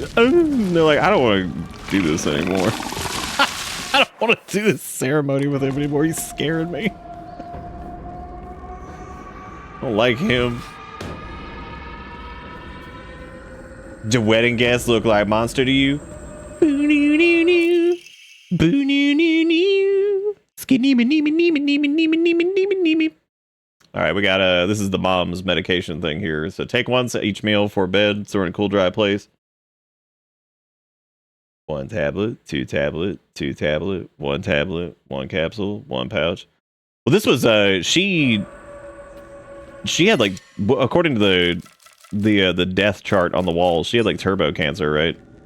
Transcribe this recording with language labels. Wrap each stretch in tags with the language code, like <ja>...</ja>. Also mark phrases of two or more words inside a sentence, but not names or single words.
<en>And they're like, I don't want to do this anymore. I don't want to do this ceremony with him anymore. He's scaring me. I don't like him. Do wedding guests look like monster to you? Boo-noo-noo-noo. Boo-noo-noo-noo. Skinny-me-nee-me-nee-me-nee-me-nee-me-nee-me. All right, we got this is the mom's medication thing here. So take once each meal for bed, so we're in a cool, dry place. 1 tablet, 2 tablet, 2 tablet, 1 tablet, 1 capsule, 1 pouch. Well, this was she had like, according to the death chart on the wall, she had like turbo cancer, right?</en>